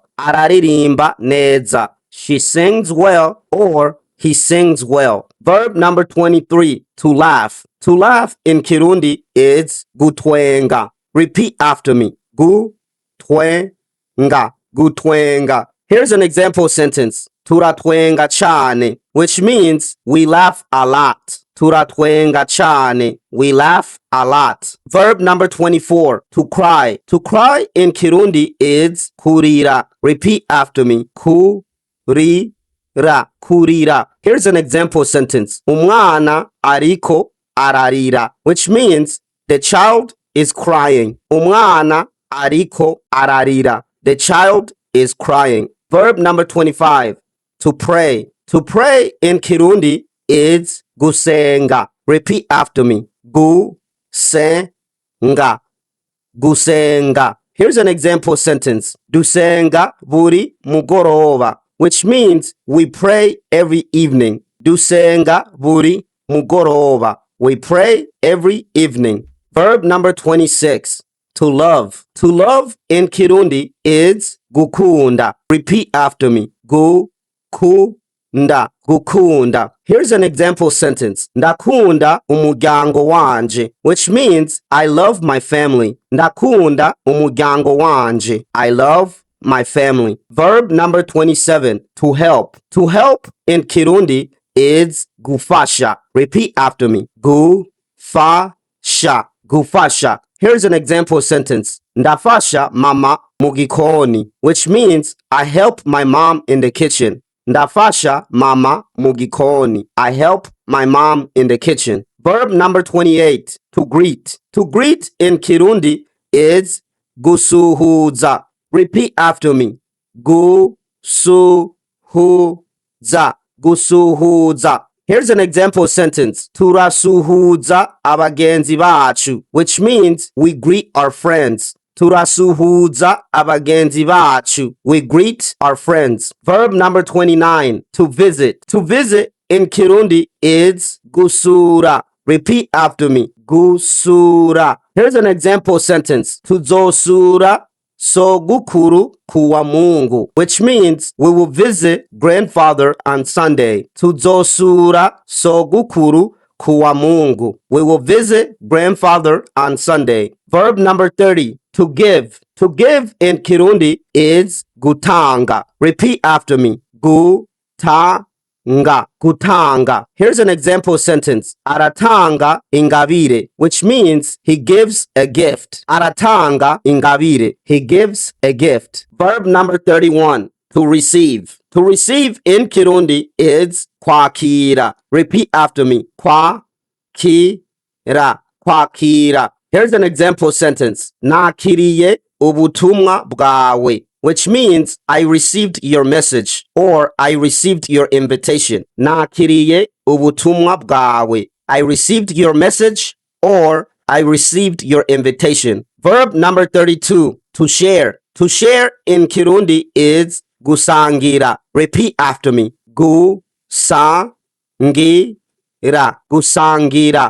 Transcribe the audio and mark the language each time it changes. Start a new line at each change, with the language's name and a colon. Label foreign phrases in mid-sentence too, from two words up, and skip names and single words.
Rundi: Araririmba neza.
English: She sings well or he sings well. Verb number 23, to laugh. To laugh in Kirundi is gutwenga. Repeat after me.
Rundi: Gutwenga. Gutwenga.
English: Here's an example sentence.
Rundi: Turatwenga chane,
English: which means we laugh a lot.
Rundi: Turatwenga chane.
English: We laugh a lot. Verb number 24, to cry. To cry in Kirundi is kurira. Repeat after me.
Rundi: Kurira. Kurira.
English: Here's an example sentence.
Rundi: Umwana ariko ararira,
English: which means the child is crying.
Rundi: Umwana ariko ararira.
English: The child is crying. Verb number 25, to pray. To pray in Kirundi is gusenga. Repeat after me.
Rundi: Gusenga. Gusenga.
English: Here's an example sentence.
Rundi: Dusenga buri mugoroba,
English: which means we pray every evening.
Rundi: Dusenga buri mugoroba.
English: We pray every evening. Verb number 26, to love. To love in Kirundi is gukunda. Repeat after me.
Rundi: Gukunda. Gukunda.
English: Here's an example sentence.
Rundi: Ndakunda umuryango wanje,
English: which means I love my family.
Rundi: Ndakunda umuryango wanje.
English: I love my family. Verb number 27, to help. To help in Kirundi is gufasha. Repeat after me.
Rundi: Gufasha. Gufasha.
English: Here's an example sentence.
Rundi: Ndafasha mama mugikoni,
English: which means I help my mom in the kitchen.
Rundi: Ndafasha mama mugikoni.
English: I help my mom in the kitchen. Verb number 28, to greet. To greet in Kirundi is gusuhuza. Repeat after me.
Rundi: Gusuhuza. gusuhuza.
English: Here's an example sentence.
Rundi: Turasuhuza abagenzi bacu,
English: which means we greet our friends.
Rundi: Turasuhuza abagenzi bacu.
English: We greet our friends. Verb number 29, to visit. To visit in Kirundi is gusura. Repeat after me. Gusura. Here's an example sentence.
Rundi: Tuzosura sogukuru kuwa Mungu,
English: which means we will visit grandfather on Sunday.
Rundi: Tuzosura sogukuru kuwa Mungu.
English: We will visit grandfather on Sunday. Verb number 30, to give. To give in Kirundi is gutanga. Repeat after me.
Rundi: Gutanga. Gutanga.
English: Here's an example sentence.
Rundi: Aratanga ingabire,
English: which means he gives a gift.
Rundi: Aratanga ingabire.
English: He gives a gift. Verb number 31, to receive. To receive in Kirundi is kwakira. Repeat after me.
Rundi: Kwakira. Kwakira.
English: Here's an example sentence.
Rundi: Nakiriye ubutumwa bwawe,
English: which means I received your message or I received your invitation.
Rundi: Nakiriye ubutumwa bwawe.
English: I received your message or I received your invitation. Verb number 32, to share. To share in Kirundi is gusangira. Repeat after me.
Rundi: Gusangira. Gusangira.